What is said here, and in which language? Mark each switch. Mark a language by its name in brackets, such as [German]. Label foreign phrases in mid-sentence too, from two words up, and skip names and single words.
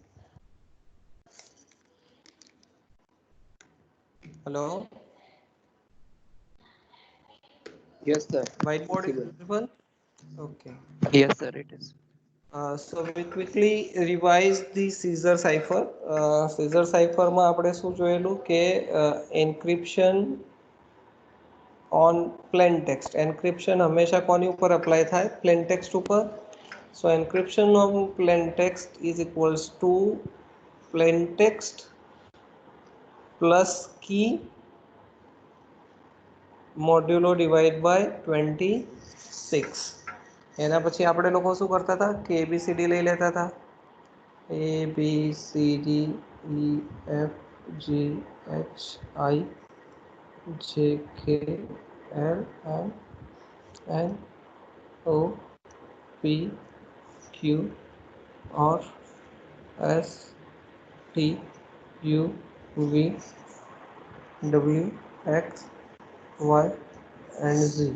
[English] Hello. Yes, sir. Whiteboard is Visible. visible. Okay. Yes, sir. It is. So we quickly revise the Caesar cipher. Caesar cipher [Gujarati] માં આપણે શું જોયેલું કે [English] encryption on plain text. [Gujarati] Encryption હંમેશા કોની ઉપર અપ્લાય થાય? [English] plain text ઉપર. So encryption on plain text is equals to plain text plus key modulo divide by 26. [Gujarati] એના પછી આપણે લોકો શું કરતા હતા કે એબીસીડી લઈ લેતા હતા. [English] ABCDEFGHIJKLMNOPQRSTUV WX and Z.